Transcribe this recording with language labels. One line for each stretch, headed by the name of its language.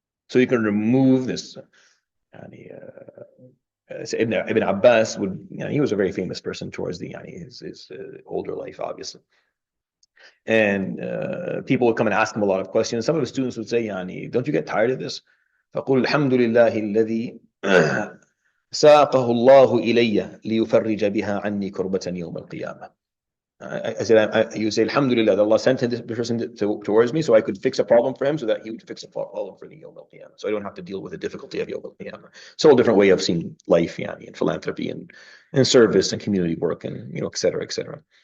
English: So you can remove this. Ibn Abbas he was a very famous person towards his older life, obviously. And people would come and ask him a lot of questions. Some of his students would say, don't you get tired of this?
Arabic: فقل الحمد لله الذي ساقه الله إلي ليفرج بها عني كربة يوم القيامة.
English: I said, you say, Alhamdulillah, that Allah sent this person towards me so I could fix a problem for him, so that he would fix a problem for the Yawm al-Qiyamah. So I don't have to deal with the difficulty of Yawm al-Qiyamah. It's a whole different way of seeing life, and philanthropy and service and community work and, et cetera, et cetera.